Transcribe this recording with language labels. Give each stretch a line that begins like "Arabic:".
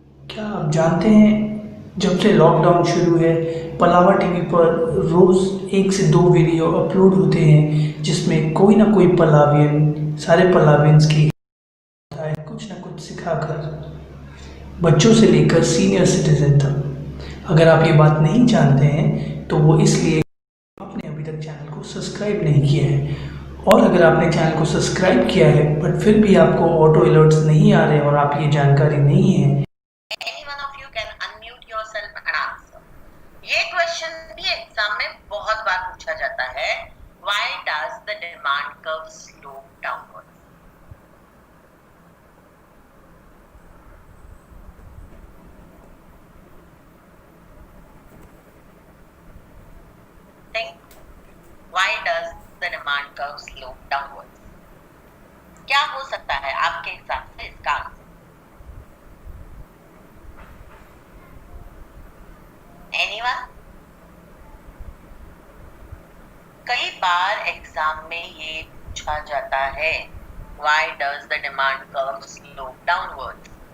Hindi: क्या आप जानते हैं जब से लॉकडाउन शुरू है पलावा टीवी पर रोज़ 1 से 2 वीडियो अपलोड होते हैं जिसमें कोई ना कोई पलावियन सारे पलावियंस की कुछ ना कुछ सिखाकर बच्चों से लेकर सीनियर सिटीजन तक। अगर आप ये बात नहीं जानते हैं तो वो इसलिए आपने अभी तक चैनल को सब्सक्राइब नहीं किया है, और अगर आपने चैनल को सब्सक्राइब किया है बट फिर भी आपको ऑटो अलर्ट्स नहीं आ रहे और आप ये जानकारी नहीं है,
English: Any one of you can unmute yourself and answer.
Hindi: ये क्वेश्चन भी एग्जाम में बहुत बार पूछा जाता है,
English: why does the demand curve slope downwards? Think, why does the demand curve slope downwards?
Hindi: क्या हो सकता है आपके हिसाब से इसका आंसर?
English: Anyone?
Hindi: कई बार एग्जाम में ये पूछा जाता है,
English: why does the demand curve slope downwards?